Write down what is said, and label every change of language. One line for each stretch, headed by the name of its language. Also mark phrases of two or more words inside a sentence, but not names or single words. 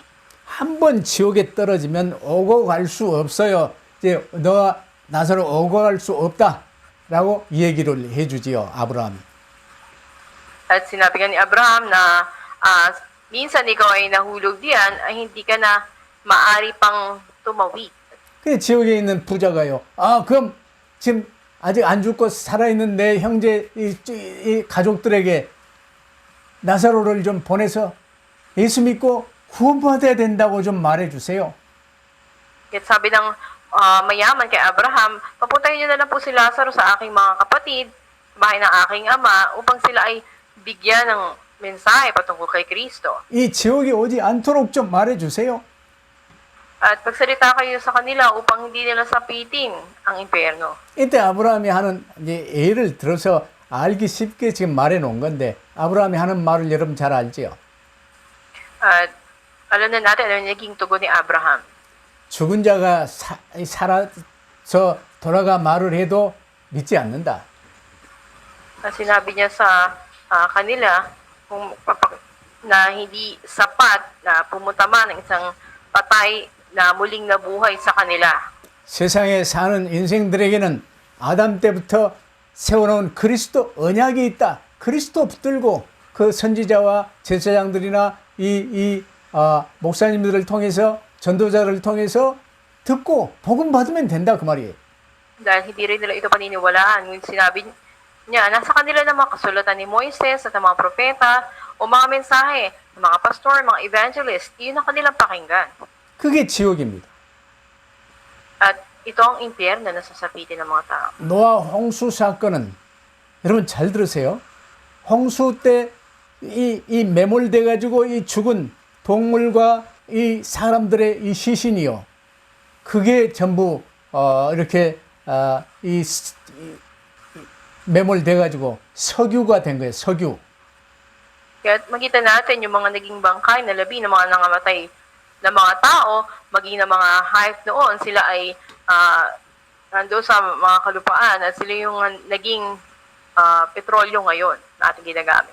Korean: 한 번 지옥에 떨어지면 오고 갈 수 없어요. 이제 너 나사로 오고 갈 수 없다라고 얘기를 해주지요, 아브라함이.
Filipino: At sinabi nga ni Abraham na minsan ikaw ay nahulog diyan, ay hindi ka na maari pang tumawid.
Korean: 그 지옥에 있는 부자가요. 그럼 지금 아직 안 죽고 살아있는 내 형제 이 가족들에게 나사로를 좀 보내서 예수 믿고 구원받아야 된다고 좀 말해주세요.
Filipino: At sabi ng mayaman kay Abraham, papuntahin niyo na lang po si Lazaro sa aking mga kapatid, bahay ng aking ama, upang sila ay bigyan ng mensahe patungkol kay Kristo.
Korean: 이 지옥이 오지 않도록 좀 말해주세요.
Filipino: At pagsalita kayo sa kanila upang hindi nila sapitin ang impyerno.
Korean: 이때 아브라함이 하는 이제 예를 들어서 알기 쉽게 지금 말해 놓은 건데 아브라함이 하는 말을 여러분 잘 알지요.
Filipino: At Alam na natin ano yung naging tugon ni Abraham.
Korean: 죽은 자가 살아서 돌아가 말을 해도 믿지 않는다.
Filipino: Sinabi niya sa kanila kung na hindi sapat na pumunta man ng isang patay na muling nabuhay sa kanila.
Korean: 세상에 사는 인생들에게는 아담 때부터 세워놓은 그리스도 언약이 있다. 그리스도 붙들고 그 선지자와 제사장들이나 목사님들을 통해서 전도자를 통해서 듣고 복음 받으면 된다 그 말이에요.
Filipino: Dahil hindi rin nila ito paniniwalaan. Ngunit sinabi niya, nasa kanila na mga kasulatan ni Moises at ng mga propeta o mga mensahe ng mga pastor, mga evangelist, iyon ang kanilang pakinggan.
Korean: 그게 지옥입니다.
Filipino: At ito ang impyerno na sasapitin ng mga tao.
Korean: 노아 홍수 사건은 여러분 잘 들으세요. 홍수 때 이 매몰돼 가지고 이 죽은 동물과 이 사람들의 이 시신이요. 그게 전부 이렇게 매몰돼 가지고 석유가 된 거예요. 석유.
Filipino: Kaya makita natin yung mga naging bangkay na labi ng mga nangamatay na mga tao, maging ng mga hayop noon, sila ay nando sa mga kalupaan at sila yung naging petrolyo ngayon na ating ginagamit.